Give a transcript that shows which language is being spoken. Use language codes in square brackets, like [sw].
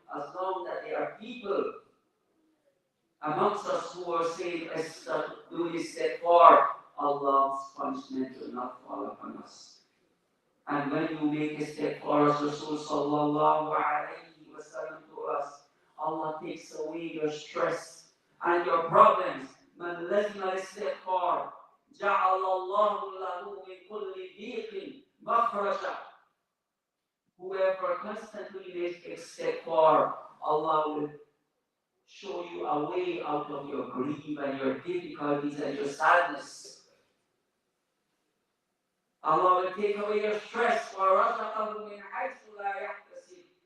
[en] As long as there are people amongst us who are saying, do istighfar, Allah's punishment will not fall upon us. And when you make istighfar, as Rasul sallallahu alayhi wa sallam told us, Allah takes away your stress and your problems. [ar] من لزم الاستغفار جعل الله له من كل ضيق مخرجا. [en] Whoever constantly makes istighfar, Allah will show you a way out of your grief and your difficulties and your sadness. Allah will take away your stress. [ar] وَرَزَقَهُ مِنْ حَيْثُ لَا يَحْتَسِبُ.